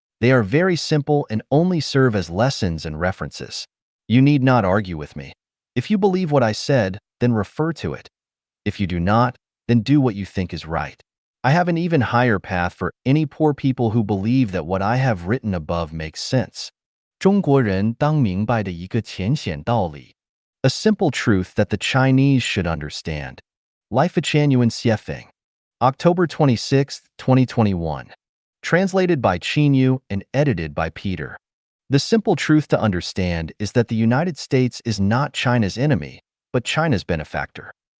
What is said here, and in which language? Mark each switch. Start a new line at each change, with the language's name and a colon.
English: They are very simple and only serve as lessons and references. You need not argue with me. If you believe what I said, then refer to it. If you do not, then do what you think is right. I have an even higher path for any poor people who believe that what I have written above makes sense.
Chinese: 中国人当明白的一个浅显道理。
English: A simple truth that the Chinese should understand. Life Chuanyuan Xiefeng. October 26, 2021. Translated by Qinyu and edited by Peter. The simple truth to understand is that the United States is not China's enemy, but China's benefactor.